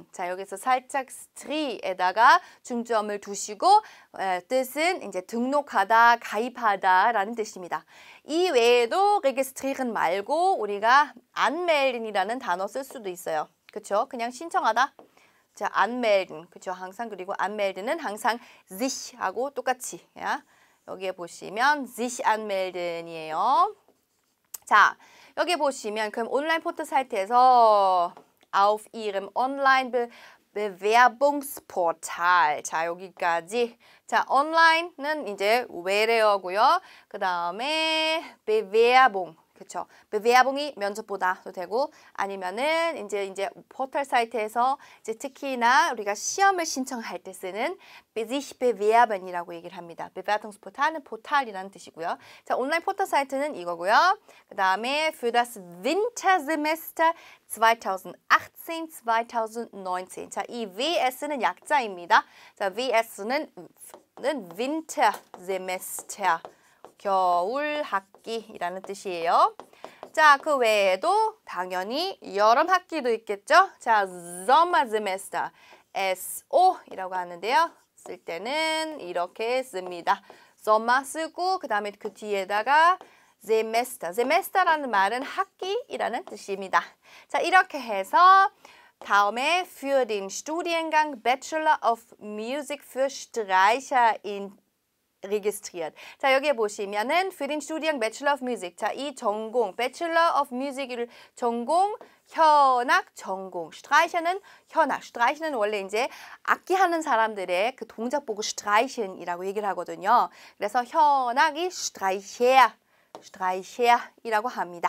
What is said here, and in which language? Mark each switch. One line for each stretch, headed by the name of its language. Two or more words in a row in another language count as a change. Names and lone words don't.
Korean: 자, 여기서 살짝 stre에다가 중점을 두시고 뜻은 이제 등록하다, 가입하다라는 뜻입니다. 이 외에도 registrieren 말고 우리가 anmelden이라는 단어 쓸 수도 있어요. 그렇죠? 그냥 신청하다. 자, anmelden. 그렇죠? 항상 그리고 anmelden은 항상 sich하고 똑같이. 야. 여기에 보시면
German: sich anmelden
Korean: 이에요. 자, 여기 보시면 그럼 온라인 포털 사이트에서
German: auf ihrem online Bewerbungsportal.
Korean: 자, 여기까지. 자, 온라인은 이제 where고요. 그 다음에 Bewerbung. 그렇죠. Bewerbung이 면접보다도 되고 아니면은 이제 포털 사이트에서 이제 특히나 우리가 시험을 신청할 때 쓰는
German: sich bewerben
Korean: 이라고 얘기를 합니다. Bewerbungsportal은 포탈이라는 뜻이고요. 자, 온라인 포털 사이트는 이거고요. 그 다음에
German: für das Wintersemester 2018-2019.
Korean: 자, 이 VS는 약자입니다. 자, VS는 Wintersemester. 겨울 학기이라는 뜻이에요. 자, 그 외에도 당연히 여름 학기도 있겠죠. 자, Sommersemester, SO이라고 하는데요. 쓸 때는 이렇게 씁니다. Sommer 쓰고 그 다음에 그 뒤에다가 Semester. Semester라는 말은 학기이라는 뜻입니다. 자, 이렇게 해서 다음에
German: für den Studiengang Bachelor of Music für Streicher in registriert.
Korean: 자, 여기에 보시면은
German: für den Studiengang Bachelor of Music.
Korean: 자, 이 전공 Bachelor of Music을 전공 현악 전공. Streicher는 현악. Streicher는 원래 이제 악기 하는 사람들의 그 동작 보고 Streichen이라고 얘기를 하거든요. 그래서 현악이 Streicher이라고 합니다.